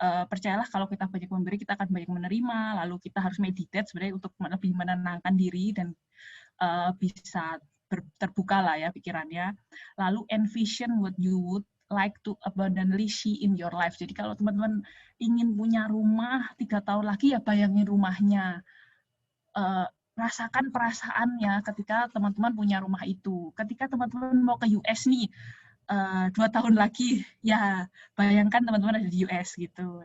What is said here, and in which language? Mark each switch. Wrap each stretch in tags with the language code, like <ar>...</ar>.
<id>Percayalah kalau kita banyak memberi kita akan banyak menerima, lalu kita harus meditate sebenarnya untuk lebih menenangkan diri dan bisa terbuka lah ya pikirannya. Lalu</id> <en>envision what you would like to abundantly see in your life.</en> <id>Jadi kalau teman-teman ingin punya rumah 3 tahun lagi ya bayangin rumahnya. Rasakan perasaannya ketika teman-teman punya rumah itu. Ketika teman-teman mau ke US nih, 2 tahun lagi, ya bayangkan teman-teman ada di US gitu.</id>